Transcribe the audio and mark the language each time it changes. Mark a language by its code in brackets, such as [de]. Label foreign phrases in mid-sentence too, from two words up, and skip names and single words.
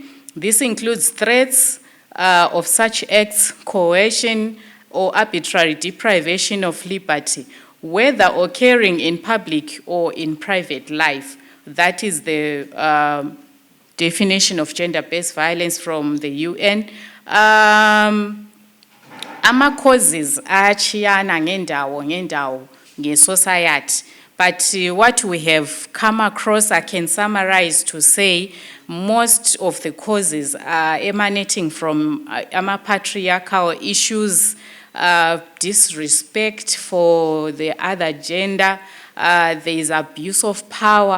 [en] This includes threats of such acts, coercion, or arbitrary deprivation of liberty, whether occurring in public or in private life. That is the definition of gender-based violence from the UN. [nd] Ama-causes achiyana ngendawo nge-society, [en] but what we have come across, I can summarize to say most of the causes are emanating from patriarchal issues, disrespect for the other gender, there is abuse of power.